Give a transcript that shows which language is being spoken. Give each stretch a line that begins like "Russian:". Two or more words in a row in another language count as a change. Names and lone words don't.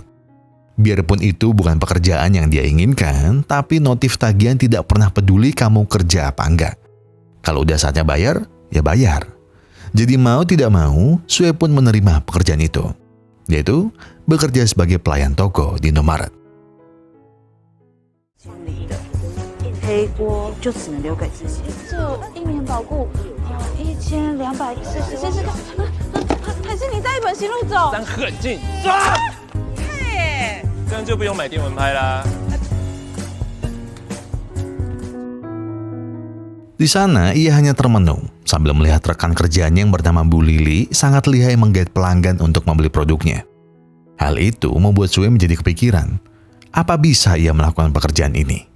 Indonesian: Biarpun itu bukan pekerjaan yang dia inginkan, tapi notif tagihan tidak pernah peduli kamu kerja apa enggak. Kalau udah saatnya bayar, ya bayar. Jadi mau tidak mau, Sue pun menerima pekerjaan itu, yaitu bekerja sebagai pelayan toko di Indomaret.
Chinese: 黑锅就只能留给自己。这1年保固1240，试试看。还是你带一本行路走。咱狠劲抓！嘿，这样就不用买电蚊拍啦。
Indonesian: Di sana, ia hanya termenung sambil melihat rekan kerjanya yang bernama Bu Lili sangat lihai menggait pelanggan untuk membeli produknya. Hal itu membuat Sue menjadi kepikiran, apa bisa ia melakukan pekerjaan ini?